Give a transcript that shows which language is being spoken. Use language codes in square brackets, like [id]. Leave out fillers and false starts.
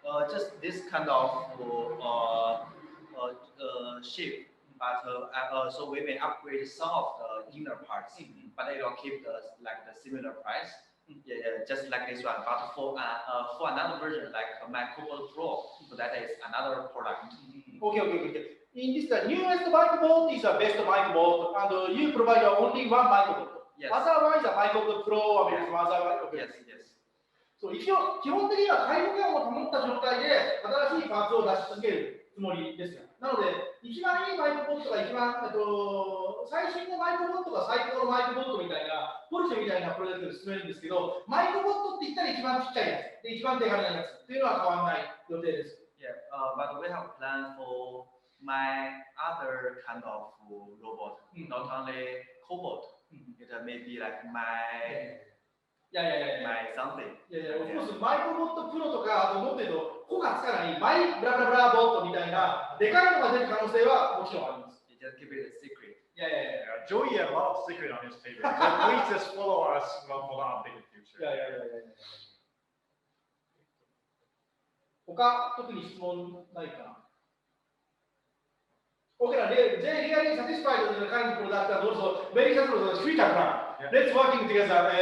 [en] Just this kind of shape, but so we may upgrade some of the inner parts, but it will keep the similar price. Yeah, just like this one. But for another version like Microbot Pro, so that is another product. Okay. In this, the newest Microbot is the best Microbot, and you provide only one Microbot. Yes. Otherwise, the Microbot Pro or Yes. other Microbot. Yes. [ja] そう一応、基本的には開放感を保った状態で新しいパーツを出し続けるつもりですよ。なので、一番いいマイクボットが一番、最新のマイクボットが最高のマイクボットみたいな、ポルシェみたいなプロジェクトで進めるんですけど、マイクボットって言ったら一番ちっちゃいやつ、で一番手軽なやつっていうのは変わらない予定です。 [en] Yeah, but we have planned for my other kind of robot, not only cobot. It may be like my something. Of course, [ja] マイクボットプロとか、あともっと言うと、子がつかないマイブラブラブラボットみたいな、でかいのが出る可能性はもちろんあります。 [en] You just keep it a secret. Joey had a lot of secret on his table. So please just follow us for the updated future. [ja] 他、特に質問ないかな。 [en] Okay, they really satisfied with the current product and also very successful with the future plan. Let's working together.